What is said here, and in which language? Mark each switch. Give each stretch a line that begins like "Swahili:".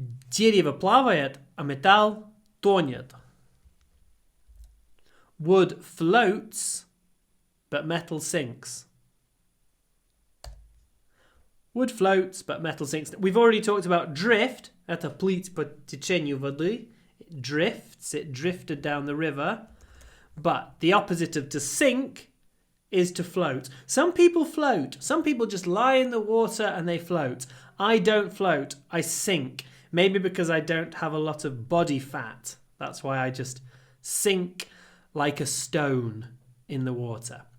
Russian: Дерево плавает, а металл тонет.
English: Wood floats, but metal sinks. Wood floats, but metal sinks. We've already talked about drift.
Russian: Это плыть по течению воды.
English: It drifts. It drifted down the river. But the opposite of to sink is to float. Some people float. Some people just lie in the water and they float. I don't float. I sink. Maybe because I don't have a lot of body fat. That's why I just sink like a stone in the water.